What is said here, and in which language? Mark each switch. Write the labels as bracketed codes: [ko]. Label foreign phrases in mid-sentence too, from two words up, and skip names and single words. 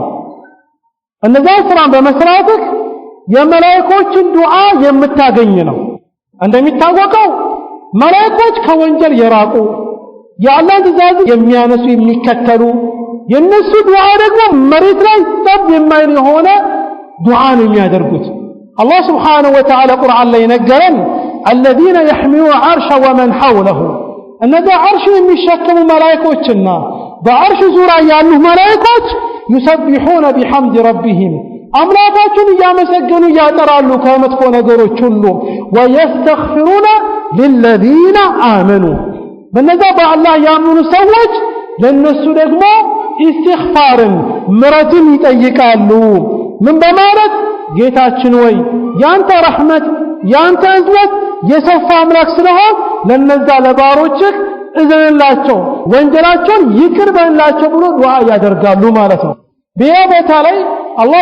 [am] እነዛ ስራ በመስራትህ የመላእክቶችን ዱዓ የምታገኝ ነው። እንደሚታወቀው መላእክቶች ከወንጀል የራቁ የአላህን ትእዛዝ የሚያነሱ የሚከተሉ፣ የነሱ ዱዓ ደግሞ መሬት ላይ ጠብ የማይል የሆነ ዱዓ ነው የሚያደርጉት። አላህ [ar] سبحانه وتعالى [am] ቁርአን ላይ ነገረን [ar] الذين يحملون العرش ومن حوله። [am] እነዛ አርሽ የሚሸከሙ መላእክቶችና በአርሽ ዙሪያ ያሉ መላእክቶች [ar] يسبحون بحمد ربهم [am] አምላካቸውን እያመሰገኑ ያጠራሉ ከመጥፎ ነገሮች ሁሉ። [ar] ويستغفرون للذين آمنوا [am] በነዛ በአላህ ያመኑ ሰዎች ለነሱ ደግሞ ኢስቲግፋርን ምሕረትን ይጠይቃሉ። ምን በማለት ጌታችን ወይ ያንተ ረህመት ያንተ እዝነት የሰፋ አምላክ ስለሆን ለነዛ ለባሮችህ እዘንላቸው ወንጀላቸውን ይቅር በላቸው ብሎ ዱዓ ያደርጋሉ ማለት ነው። በያ ቦታ ላይ አላህ